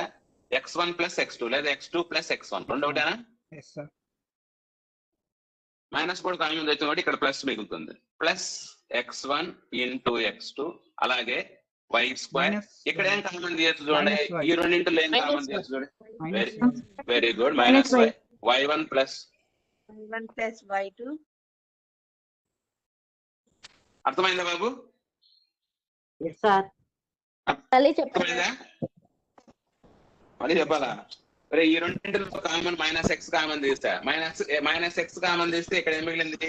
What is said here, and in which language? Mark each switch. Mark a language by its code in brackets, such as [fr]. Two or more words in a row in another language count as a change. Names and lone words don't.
[en] x1 plus x2 [te] లేదా [en] x2 plus x1 [te] రెండు ఒకటేనా? మైనస్ కూడా కామన్ తెచ్చిన కాబట్టి ఇక్కడ ప్లస్ మిగులుతుంది. [en] plus x1 into x2 [te] అలాగే [en] y square. [te] ఇక్కడ ఏం కామన్ తీయచ్చు చూడండి, ఈ రెండింటిలో ఏం కామన్ తీయచ్చు చూడండి. [en] very good, minus y1 plus y2. [te] అర్థమైందా బాబు? అర్థమైందా? మళ్ళీ చెప్పాలా? ఈ రెండింటిలో కామన్ [en] minus x common [te] తీస్తా, [en] minus x common [te] తీస్తే ఇక్కడ ఏం మిగిలింది?